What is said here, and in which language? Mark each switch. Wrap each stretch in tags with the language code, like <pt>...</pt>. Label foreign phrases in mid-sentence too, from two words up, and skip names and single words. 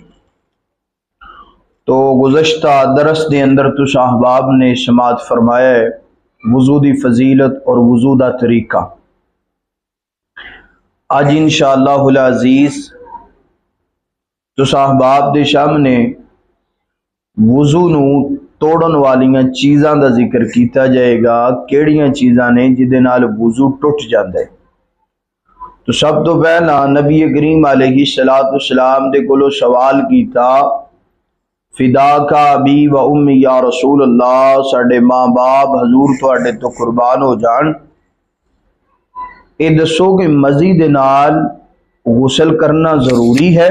<pa>تو گزشتہ درس دے اندر تو احباب نے سماعت فرمایا ہے وضو دی فضیلت اور وضو دا طریقہ۔ آج</pa> <ar>انشاءاللہ العزیز</ar> <pa>تو احباب دے سامنے وضو نو توڑن والیاں چیزاں دا ذکر کیتا جائے گا، کیڑیاں چیزاں نے جدے نال وضو ٹوٹ جاندا ہے۔ تو سب تو پہلا نبی کریم</pa> <ar>علیہ السلام</ar> <pa>دے کولو سوال کیتا،</pa> <ar>فداک ابی و امی یا رسول اللہ،</ar> <pa>ساڈے ماں باپ حضور تواڈے تو قربان ہو جان، اے دسو کہ مزی دے نال غسل کرنا ضروری ہے؟</pa>